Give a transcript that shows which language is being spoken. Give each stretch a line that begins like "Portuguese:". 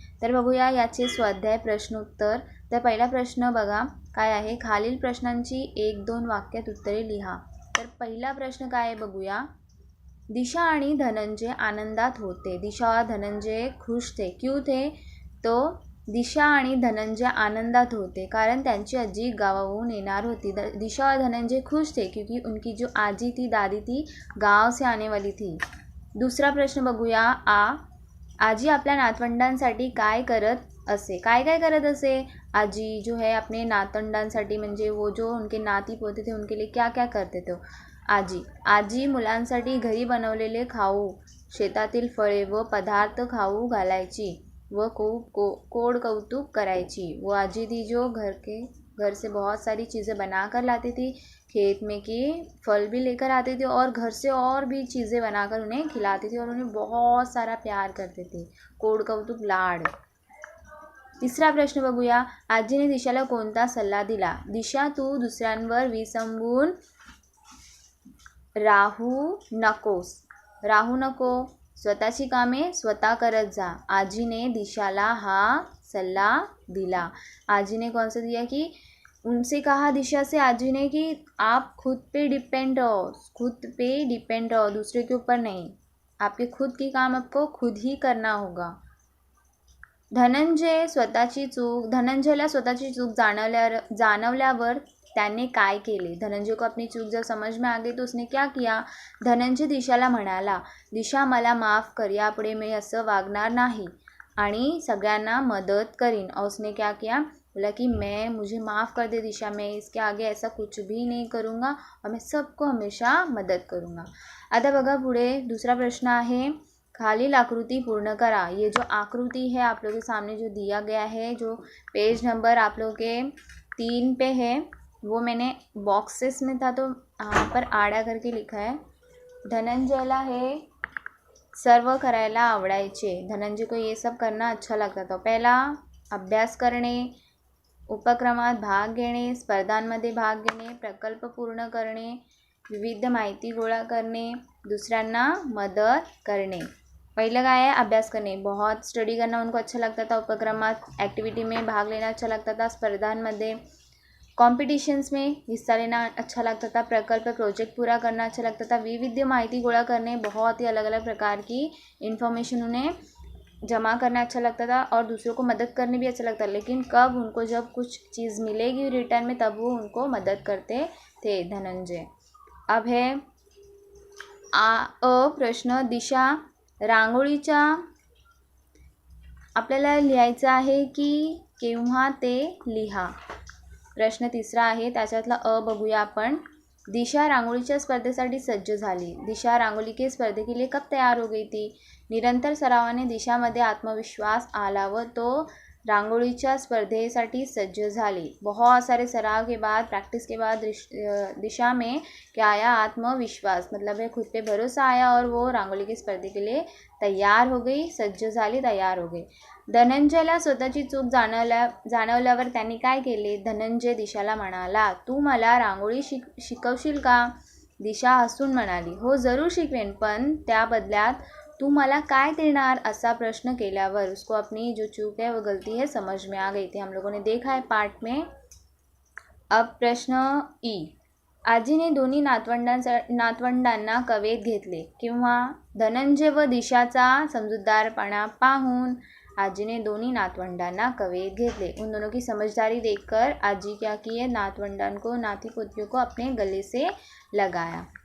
Marathi: तर बघूया याचे स्वाध्याय प्रश्नोत्तर। तर पहिला प्रश्न बघा काय आहे, खालील प्रश्नांची 1-2 वाक्यात उत्तरे लिहा। तर पहिला प्रश्न काय आहे बघूया। दिशा आणि धनंजय आनंदात होते।
Hindi: दिशा और धनंजय खुश थे। क्यों थे? तो
Marathi: दिशा आणि धनंजय आनंदात होते कारण त्यांची आजी गावाहून येणार होती।
Hindi: दिशा और धनंजय खुश थे क्योंकि उनकी जो आजी थी, दादी थी, गांव से आने वाली थी।
Marathi: दूसरा प्रश्न बघूया। आजी आपल्या नातवंडांसाठी काय करत असे? काय काय करत असे?
Hindi: आजी जो है अपने नातवंडांसाठी म्हणजे वो जो उनके नाती पोते थे उनके लिए क्या क्या करते थे
Marathi: आजी मुलांसाठी घरी बनवलेले खाऊ, शेतातील फळे व पदार्थ खाऊ घालायची व कोड कौतुक करायची।
Hindi: वो आजी थी जो घर से बहुत सारी चीज़ें बना कर लाती थी, खेत में की फल भी लेकर आती थी और घर से और भी चीज़ें बनाकर उन्हें खिलाती थी और उन्हें बहुत सारा प्यार करते थे।
Marathi: कोड कौतुक लाड। तिसरा प्रश्न बघूया। आजीने दिशाला कोणता सल्ला दिला? दिशा तू दुसऱ्यांवर विसंबून राहू नको, स्वतःची कामे स्वतः करत जा। आजी ने दिशाला हा सल्ला दिला।
Hindi: आजी ने कौन सा दिया कि उनसे कहा दिशा से आजी ने कि आप खुद पे डिपेंड रहो, दूसरे के ऊपर नहीं। आपके खुद की काम आपको खुद ही करना होगा।
Marathi: धनंजयला स्वतःची चूक जाणवल्यावर त्याने काय केले?
Hindi: धनंजय को अपनी चूक जब समझ में आ गई तो उसने क्या किया?
Marathi: धनंजय दिशाला म्हणाला, दिशा मला माफ़ कर, यापुढे मी असं वागणार नाही आणि सगळ्यांना मदत करीन।
Hindi: और उसने क्या किया? बोला कि मुझे माफ़ कर दे दिशा, मैं इसके आगे ऐसा कुछ भी नहीं करूँगा और मैं सबको हमेशा मदद करूँगा।
Marathi: आता बघा पुढे दूसरा प्रश्न आहे, खालील आकृति पूर्ण करा।
Hindi: ये जो आकृति है आप लोगों के सामने जो दिया गया है, जो पेज नंबर आप लोगों के 3 पे है, वो मैंने बॉक्सेस में था तो यहाँ पर आड़ा करके लिखा है।
Marathi: धनंजयला हे सर्व करायला आवडायचे।
Hindi: धनंजय को ये सब करना अच्छा लगता था।
Marathi: पहला अभ्यास करणे, उपक्रमात भाग घेणे, स्पर्धांमध्ये भाग घेणे, प्रकल्प पूर्ण करणे, विविध माहिती गोळा करणे, दुसऱ्यांना मदत करणे।
Hindi: पहला क्या है? अभ्यास करने, बहुत स्टडी करना उनको अच्छा लगता था। उपक्रमात एक्टिविटी में भाग लेना अच्छा लगता था। स्पर्धांमध्ये कॉम्पिटिशन्स में हिस्सा लेना अच्छा लगता था। प्रकल्प प्रोजेक्ट पूरा करना अच्छा लगता था। विविध माहिती गोळा करने, बहुत ही अलग अलग प्रकार की इन्फॉर्मेशन उन्हें जमा करना अच्छा लगता था और दूसरों को मदद करने भी अच्छा लगता था। लेकिन कब उनको जब कुछ चीज़ मिलेगी रिटर्न में तब वो उनको मदद करते थे धनंजय। अब है प्रश्न,
Marathi: दिशा रांगोळीच्या आपल्याला लिहायचं आहे की केव्हा ते लिहा। प्रश्न तिसरा आहे, त्याच्यातला बघूया आपण। दिशा रांगोळीच्या स्पर्धेसाठी सज्ज झाली।
Hindi: दिशा रांगोली के स्पर्धे के लिए कब तैयार हो गई थी?
Marathi: निरंतर सरावाने दिशामध्ये आत्मविश्वास आला व तो रांगोळीच्या स्पर्धेसाठी सज्ज झाली।
Hindi: बहुत सारे सराव के बाद, प्रैक्टिस के बाद दिशा में क्या आया? आत्मविश्वास, मतलब है खुद पे भरोसा आया और वो रांगोली के स्पर्धे के लिए तैयार हो गई,
Marathi: सज्ज झाली,
Hindi: तैयार हो गई।
Marathi: धनंजयला स्वतःची चूक जाणवल्यावर त्यांनी काय केले? धनंजय दिशाला म्हणाला, तू मला रांगोळी शिकवशील का? दिशा हसून म्हणाली, हो जरूर शिकवेन, पण त्या बदल्यात तू मला काय देणार? असा प्रश्न केल्यावर
Hindi: उसको अपनी जो चूक है वो गलती है समझ में आ गई थी। हम लोगों ने देखा है पार्ट में। अब प्रश्न ई,
Marathi: आजीने दोन्ही नातवंडांना कवेत घेतले किंवा? धनंजय व दिशाचा समजूतदारपणा पाहून आजी ने दोनों नातवंडांना कवेत घेतले।
Hindi: उन दोनों की समझदारी देखकर आजी क्या किए? नातवंडां को, नाती पोतियों को अपने गले से लगाया।